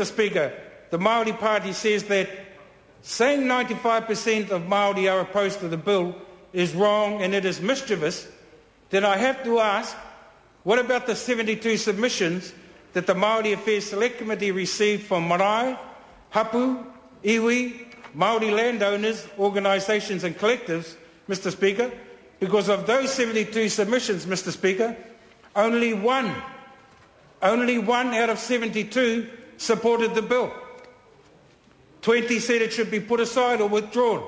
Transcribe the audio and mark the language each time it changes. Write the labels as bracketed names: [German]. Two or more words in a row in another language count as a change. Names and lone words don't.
[English] Speaker, the Māori Party says that saying 95% of Māori are opposed to the bill is wrong and it is mischievous, then I have to ask, what about the 72 submissions that the Māori Affairs Select Committee received from [Māori] marae, hapu, iwi, [English] Māori landowners, organisations and collectives, Mr. Speaker? Because of those 72 submissions, Mr. Speaker, only one out of 72 supported the bill. 20 said it should be put aside or withdrawn.